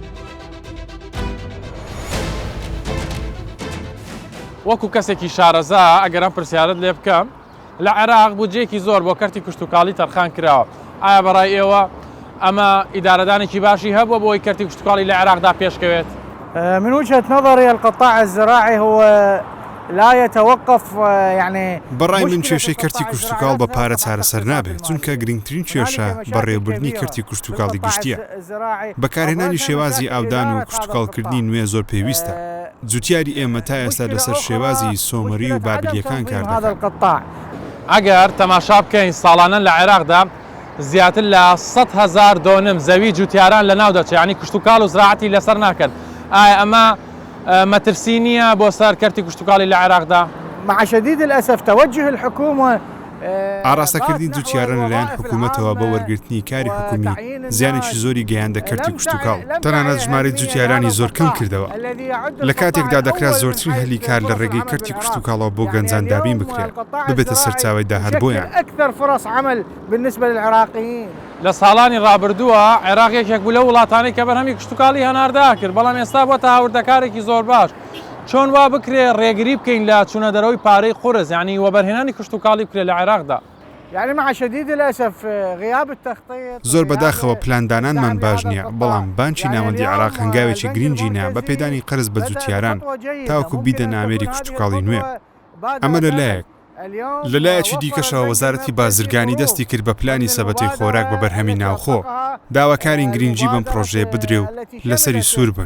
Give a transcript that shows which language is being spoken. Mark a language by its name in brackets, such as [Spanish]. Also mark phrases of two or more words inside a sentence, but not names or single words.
[Central Kurdish] وەکو کەسێکی شارەزا ئەگەر ئەم پرسیارت لێ بکەم، لە عێراق بودجێکی زۆر بۆ کەرتی کشتتوکاڵی تەرخان کراوە. ئایا بەڕای ئێوە ئەمە ئیدارەدانێکی باشی هەبووە بۆی کەرتی کشتتوکاڵی لە عێراقدا پێشکەوێت؟ [Arabic] من وجهة نظري القطاع الزراعي هو لا يتوقف يعني [Central Kurdish] بەڕای من کێشەی کەرتی کشتتوکاڵ بە پارە چارەسەر نابێت، چونکە گرنگترین کێشە بەڕێوەبردنی کەرتی کشتتوکاڵی گشتیە. بەکارهێنانی شێوازی ئاودان و کشتتوکاڵکردنی نوێ زۆر پێویستە. جوتیاری ئێمە تا ئێستا لەسەر شێوازی سۆمەری و بابلیەکان کار دەکات. ئەگەر تەماشا بکەین ساڵانە لە عێراقدا زیاتر لە 100,000 دۆنم زەوی جوتیاران لە ناو دەچێت، یعنی کشتتوکاڵ و زراعەتی لەسەر ناکەن. ئایا ئەمە مەترسی نییە بۆ سەر کەرتی کشتتوکاڵی لە عێراقدا؟ [Arabic] مع شديد الأسف توجه الحكومة [Central Kurdish] ئاراستەکردنی جوتیاران لەلایەن حکوومەتەوە بە وەرگرتنی کاری حکومی زیانێکی زۆری گەیاندە کەرتی کشتتوکاڵ، تەنانەت ژمارەی جوتیارانی زۆر کەم کردەوە. لە کاتێکدا دەکرا زۆرترین هەلی کار لە ڕێگەی کەرتی کشتتوکاڵەوە بۆ گەنجان دابین بکرێت ببێتە سەرچاوی داهات بۆیان. لە ساڵانی ڕابردووە عێراق یەکێک بوو لە وڵاتانەی کە بەرهەمی کشتتوکاڵی هەناردا کرد، بەڵام ئێستا بۆتە هاوردەکارێکی زۆر باش. چۆن وا بکرێ ڕێگری بکەین لە چوونە دەرەوەی پارەی قورس، یعنی وەبەرهێنانی کشتتوکاڵی بکرێت لە عێراقدا؟ [Arabic] يعني مع شديد الأسف غياب التخطيط [Central Kurdish] زۆر بەداخەوە پلاندانانمان باش نییە، بەڵام بانکی ناوەندی عێراق هەنگاوێکی گرنگینە بە پێدانی قەرز بە جوتیاران تاوەکو بیدەنە ئامێری کشتتوکاڵی نوێ. ئەمە لەلایەک. لەلایەکی دیکەشەوە وەزارەتی بازرگانی دەستی کرد بە پلانی سەبەتەی خۆراک بە بەرهەمی ناوخۆ، داواکاری گرنگجی بەم پرۆژەیە بدرێ و لەسەری سوور بن.